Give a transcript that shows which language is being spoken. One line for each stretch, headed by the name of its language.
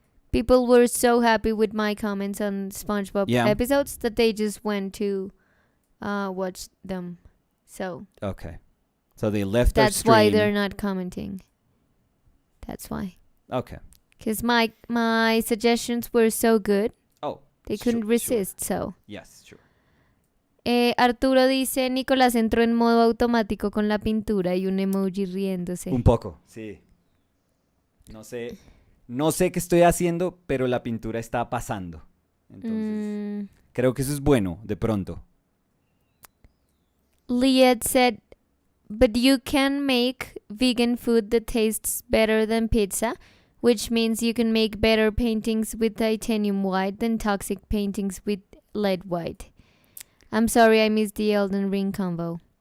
English: People were so happy with my comments on SpongeBob episodes that they just went to watch them. So okay, so they left our stream. That's why they're not commenting. That's why. Okay. Because my suggestions were so good. Oh. They couldn't resist, so. Yes, sure.
Spanish: Arturo dice, Nicolás entró en modo automático con la pintura y un emoji riéndose. Un poco, sí. No sé qué estoy haciendo, pero la pintura está pasando. Entonces, creo que eso es bueno, de pronto.
English: Liet said, but you can make vegan food that tastes better than pizza, which means you can make better paintings with titanium white than toxic paintings with lead white. I'm sorry I missed the Elden Ring combo.